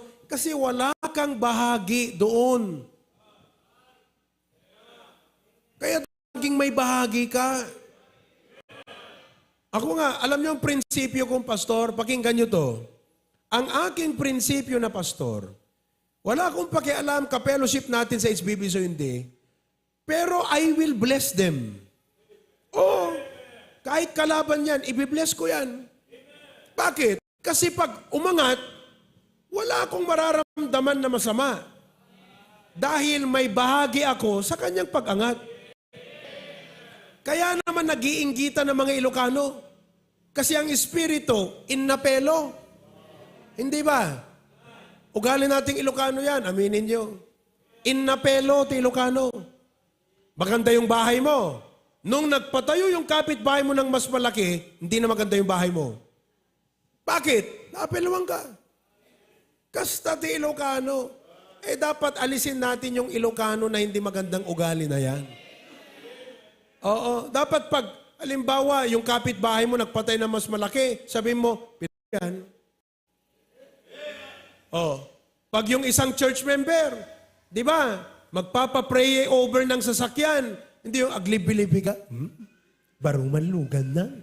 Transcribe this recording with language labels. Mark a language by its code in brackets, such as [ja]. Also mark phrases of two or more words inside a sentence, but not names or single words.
[tl] Kasi wala kang bahagi doon. Kaya naging may bahagi ka. Ako nga, alam niyo ang prinsipyo kong pastor, pakinggan niyo to. Ang aking prinsipyo na pastor, wala akong pakialam ka-fellowship natin sa HBB so hindi, pero [en] I will bless them. [tl] Oo, kahit kalaban yan, ibibless ko yan. Bakit? Kasi pag umangat, wala akong mararamdaman na masama. Dahil may bahagi ako sa kanyang pag-angat. Kaya naman nag-iinggitan ng mga Ilocano. Kasi ang Espiritu, innapelo. Hindi ba? Ugali nating Ilocano yan, aminin nyo. [ilo] Innapelo ti Ilocano. [tl] Maganda yung bahay mo. Nung nagpatayo yung kapitbahay mo ng mas malaki, hindi na maganda yung bahay mo. Bakit? [ilo] Naapeluan ka. Kasta ti Ilocano. [tl] Dapat alisin natin yung Ilocano na hindi magandang ugali na yan. Oo, dapat pag, halimbawa, yung kapitbahay mo nagpatay na mas malaki, sabihin mo, pinagyan. Oh, pag yung isang church member, di ba, magpapapray over ng sasakyan, hindi yung aglib-bilibi ka, barumalugan na.